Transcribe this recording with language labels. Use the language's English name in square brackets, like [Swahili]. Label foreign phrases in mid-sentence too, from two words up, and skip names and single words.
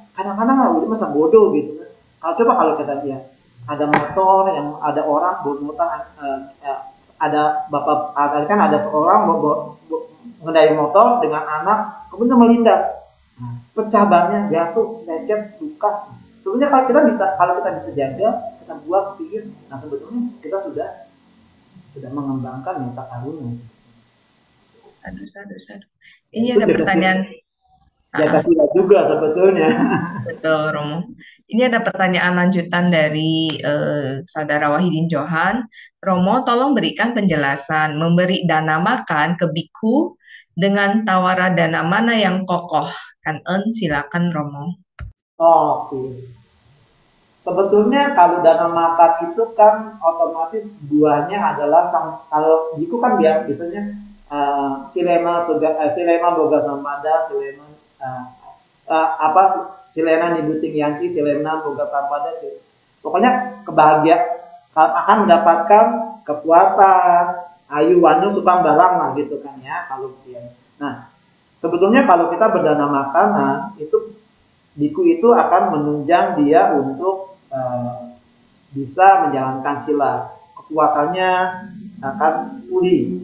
[Indonesian] Kadang-kadang udah masa bodoh gitu kan. Kalau kita lihat ada motor yang ada orang bawa motor, ada bapak, kan ada orang mengendarai motor dengan anak, kemudian melindas, pecah bannya, jatuh, lecet, luka. Sebenarnya kalau kita bisa jaga, kita buat pikir, nah sebetulnya kita sudah mengembangkan meta karuna. Sadu. Ini ada pertanyaan. Jaga sila juga sebetulnya. Betul, Romo. Ini ada pertanyaan lanjutan dari Saudara Wahidin Johan. Romo, tolong berikan penjelasan memberi dana makan ke biku dengan tawara dana mana yang kokoh? Silakan Romo. Oke. Sebetulnya kalau dana makan itu kan otomatis buahnya adalah kalau biku kan biasanya [Pali] silema boga sampada, silena nibuting yanti, silena boga sampada. [Indonesian] Pokoknya akan mendapatkan kekuatan, [Pali] ayu wanu supang balang [Indonesian] lah gitu kan ya kalau dia. Nah, sebetulnya kalau kita berdana makanan itu biku itu akan menunjang dia untuk bisa menjalankan sila, kekuatannya akan pulih.